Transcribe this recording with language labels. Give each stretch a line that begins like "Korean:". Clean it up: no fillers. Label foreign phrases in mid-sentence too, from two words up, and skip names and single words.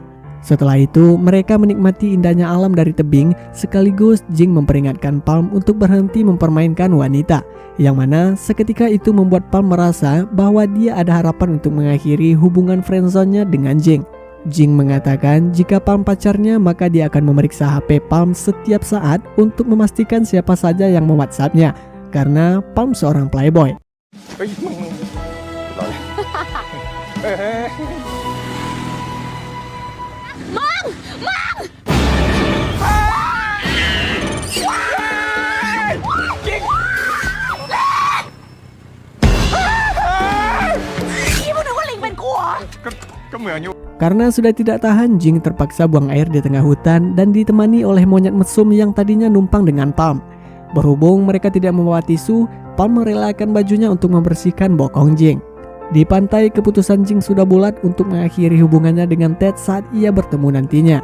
Indonesian: Setelah itu, mereka menikmati indahnya alam dari tebing, sekaligus Jing memperingatkan Palm untuk berhenti mempermainkan wanita, yang mana seketika itu membuat Palm merasa bahwa dia ada harapan untuk mengakhiri hubungan friendzone-nya dengan Jing. Jing mengatakan jika Palm pacarnya, maka dia akan memeriksa HP Palm setiap saat untuk memastikan siapa saja yang me-WhatsApp-nya, karena Palm seorang playboy.
Thai: เฮ้ยมึงรอเลยเฮ้ย ก็เหมือนอยู่
Indonesian: Karena sudah tidak tahan, Jing terpaksa buang air di tengah hutan dan ditemani oleh monyet mesum yang tadinya numpang dengan Palm. Berhubung mereka tidak membawa tisu, Palm merelakan bajunya untuk membersihkan bokong Jing. Di pantai, keputusan Jing sudah bulat untuk mengakhiri hubungannya dengan Ted saat ia bertemu nantinya.